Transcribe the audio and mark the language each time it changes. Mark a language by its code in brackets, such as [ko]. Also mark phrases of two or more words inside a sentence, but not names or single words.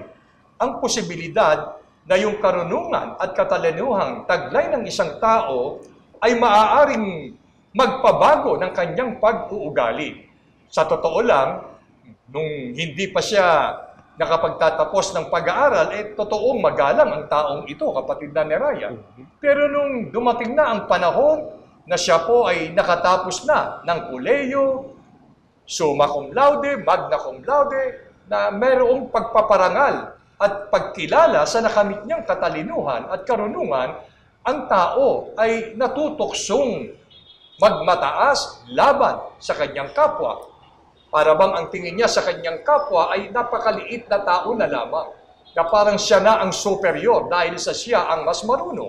[tl] Ang posibilidad na yung karunungan at katalinuhang taglay ng isang tao ay maaaring magpabago ng kanyang pag-uugali. Sa totoo lang, nung hindi pa siya nakapagtatapos ng pag-aaral, totoong magalang ang taong ito, kapatid na Neraya. Pero nung dumating na ang panahon na siya po ay nakatapos na ng kolehiyo, [la] summa cum laude, magna cum laude, [tl] na mayroong pagpaparangal at pagkilala sa nakamit niyang katalinuhan at karunungan, ang tao ay natutuksong magmataas laban sa kanyang kapwa. Para bang ang tingin niya sa kanyang kapwa ay napakaliit na tao na lamang, na parang siya na ang superior dahil sa siya ang mas marunong.